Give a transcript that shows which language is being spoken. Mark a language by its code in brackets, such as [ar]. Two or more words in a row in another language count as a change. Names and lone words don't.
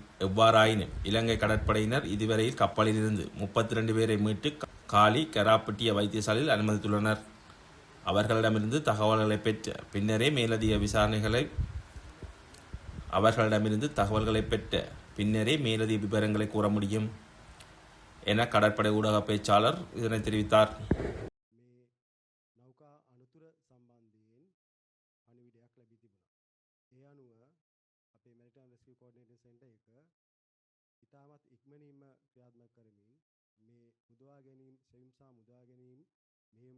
[ta] எவ்வாறாயினும் இலங்கை கடற்படையினர் இதுவரையில் கப்பலிலிருந்து 32 பேரை மீட்டு காலி கராப்பட்டிய வைத்தியசாலையில் அனுமதித்துள்ளனர். அவர்களிடமிருந்து தகவல்களை பெற்ற பின்னரே மேலதிக விவரங்களை கூற முடியும் என கடற்படை ஊடக பேச்சாளர் இதனை தெரிவித்தார். [si] ඉතාමත් ඉක්මනින්ම ක්‍රියාත්මක කරමින් මේ මුදවා ගැනීම සෙවීම සහ මුදවා ගැනීම මෙහෙයුම්